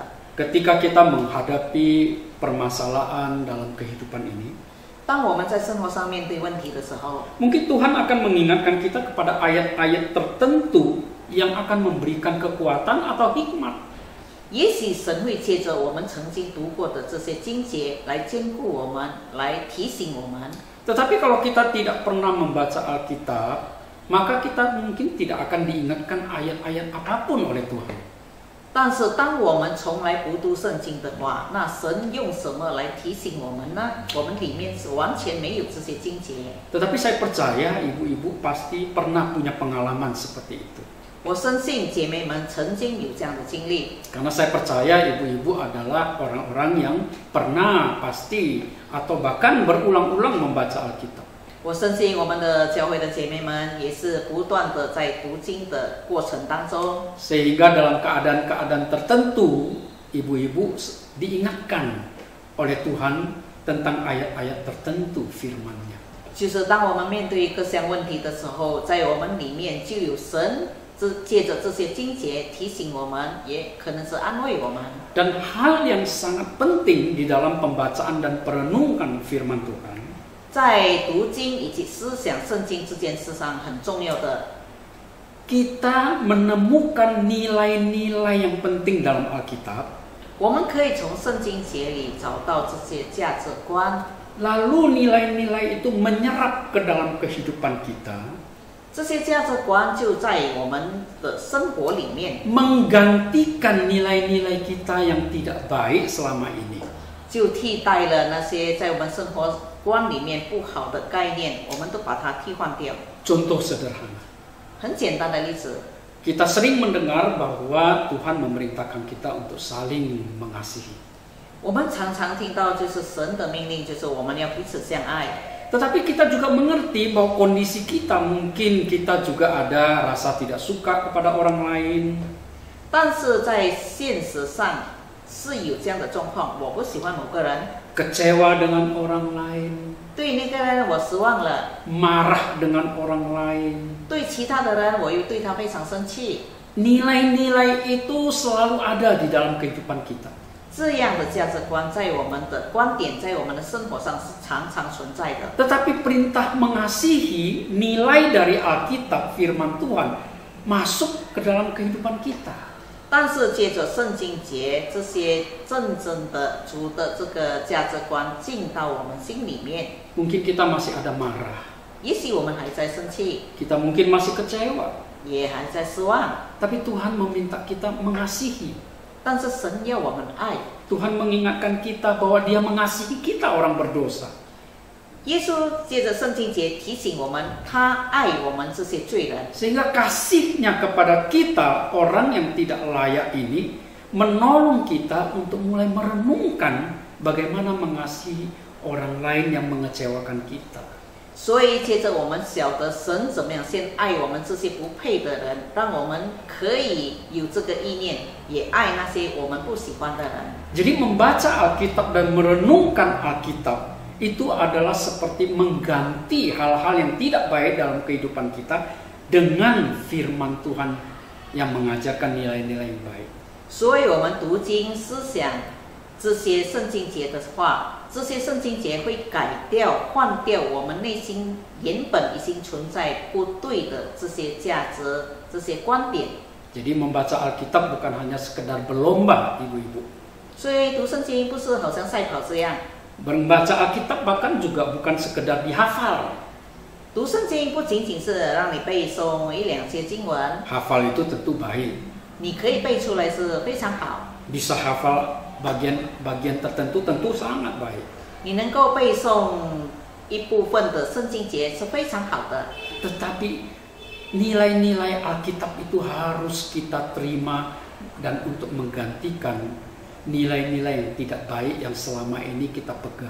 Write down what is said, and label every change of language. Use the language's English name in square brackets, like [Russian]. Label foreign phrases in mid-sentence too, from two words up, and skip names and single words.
[Indonesian] Ketika kita menghadapi permasalahan dalam kehidupan ini, [Chinese] 当我们在生活上面对问题的时候， [Indonesian] mungkin Tuhan akan mengingatkan kita kepada ayat-ayat tertentu yang akan memberikan kekuatan atau hikmat. [Chinese] 也许神会借着我们曾经读过的这些经节来兼顾我们，来提醒我们。 [Indonesian] Tetapi kalau kita tidak pernah membaca Alkitab, maka kita mungkin tidak akan diingatkan ayat-ayat apapun oleh Tuhan. [Chinese] 但是当我们从来不读圣经的话，那神用什么来提醒我们呢？我们里面是完全没有这些经节。 [Indonesian] Tetapi saya percaya ibu-ibu pasti pernah punya pengalaman seperti itu. [Chinese] 我相信姐妹们曾经有这样的经历， [Indonesian] Karena saya percaya ibu-ibu adalah orang-orang yang pernah pasti atau bahkan berulang-ulang membaca Alkitab. [Chinese] 我相信我们的教会的姐妹们也是不断的在读经的过程当中， [Indonesian] Sehingga dalam keadaan-keadaan tertentu ibu-ibu diingatkan oleh Tuhan tentang ayat-ayat tertentu firman-Nya. [Chinese] 就是当我们面对各项问题的时候，在我们里面就有神借着这些经节提醒我们，也可能是安慰我们。 [Indonesian] Dan hal yang sangat penting di dalam pembacaan dan perenungan firman Tuhan, [Chinese] 在读经以及思想圣经这件事上很重要的， [Indonesian] kita menemukan nilai-nilai yang penting dalam Alkitab. [Chinese] 我们可以从圣经节里找到这些价值观， [Indonesian] Lalu nilai-nilai itu menyerap ke dalam kehidupan kita, [Chinese] 这些价值观就在我们的生活里面， [Indonesian] menggantikan nilai-nilai kita yang tidak baik selama ini. [Chinese] 就替代了那些在我们生活观里面不好的概念，我们都把它替换掉。 [Indonesian] Contoh sederhana, [Chinese] 很简单的例子， [Indonesian] kita sering mendengar bahwa Tuhan memerintahkan kita untuk saling mengasihi. [Chinese] 我们常常听到就是神的命令，就是我们要彼此相爱。 [Indonesian] Tetapi kita juga mengerti bahwa kondisi kita mungkin kita juga ada rasa tidak suka kepada orang lain. [Chinese] 但是在现实上是有这样的状况，我不喜欢某个人， [Indonesian] Kecewa dengan orang lain, [Chinese] 对那个人我失望了， [Indonesian] marah dengan orang lain. [Chinese] 对其他的人我又对他非常生气。 [Indonesian] Nilai-nilai itu selalu ada di dalam kehidupan kita. [Chinese] 这样的价值观在我们的观点，在我们的生活上是常常存在的。 [Indonesian] Tetapi perintah mengasihi, nilai dari Alkitab firman Tuhan masuk ke dalam kehidupan kita. [Chinese] 但是借着圣经节这些真正的主的这个价值观进到我们心里面， [Indonesian] Mungkin kita masih ada marah, [Chinese] 也许我们还在生气， [Indonesian] kita mungkin masih kecewa. [Chinese] 也还在失望， [Indonesian] Tapi Tuhan meminta kita mengasihi. [Chinese] 但是神要我们爱。 [Indonesian] Tuhan mengingatkan kita bahwa Dia mengasihi kita orang berdosa. [Chinese] 耶稣借着圣经节提醒我们，他爱我们这些罪人， [Indonesian] Sehingga kasihnya kepada kita orang yang tidak layak ini menolong kita untuk mulai merenungkan bagaimana mengasihi orang lain yang mengecewakan kita. [Chinese] 所以接着我们晓得神怎么样先爱我们这些不配的人，让我们可以有这个意念，也爱那些我们不喜欢的人。 [Indonesian] Jadi membaca Alkitab dan merenungkan Alkitab itu adalah seperti mengganti hal-hal yang tidak baik dalam kehidupan kita dengan firman Tuhan yang mengajarkan nilai-nilai yang baik. [Chinese] 所以我们读经思想这些圣经节的话，这些圣经节会改掉、换掉我们内心原本已经存在不对的这些价值、这些观点。 [Indonesian] Jadi membaca Alkitab bukan hanya sekedar berlomba, ibu-ibu. [Chinese] 所以读圣经不是好像赛跑这样， [Indonesian] Membaca Alkitab bahkan juga bukan sekedar dihafal. [Chinese] 读圣经不仅仅是让你背诵一两节经文， [Indonesian] Hafal itu tentu baik. [Chinese] 你可以背出来是非常好。 [Indonesian] Bisa hafal bagian tertentu tentu sangat baik. [Chinese] 你能够背诵一部分的圣经节是非常好的。 [Indonesian] Tetapi nilai-nilai Alkitab itu harus kita terima dan untuk menggantikan nilai-nilai yang tidak baik yang selama ini kita pegang.